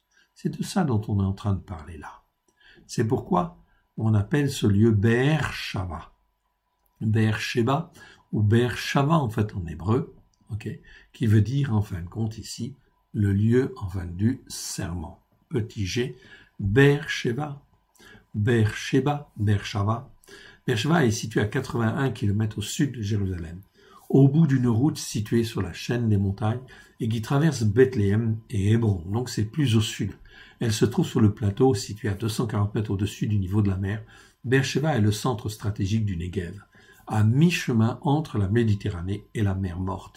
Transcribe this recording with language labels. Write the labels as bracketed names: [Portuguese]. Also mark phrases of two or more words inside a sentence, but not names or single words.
[French] C'est de ça dont on est en train de parler là. C'est pourquoi on appelle ce lieu Be'er-Sheva. Be'er-Sheva ou Be'er-Shava en fait en hébreu, okay, qui veut dire en fin de compte ici le lieu en fin du serment. Petit g, Be'er-Sheva, Be'er-Sheva, Be'er-Shava. Be'er-Sheva est situé à 81 km au sud de Jérusalem, au bout d'une route située sur la chaîne des montagnes et qui traverse Bethléem et Hébron, donc c'est plus au sud. Elle se trouve sur le plateau situé à 240 mètres au-dessus du niveau de la mer. Be'er-Sheva est le centre stratégique du Negev, à mi-chemin entre la Méditerranée et la mer Morte.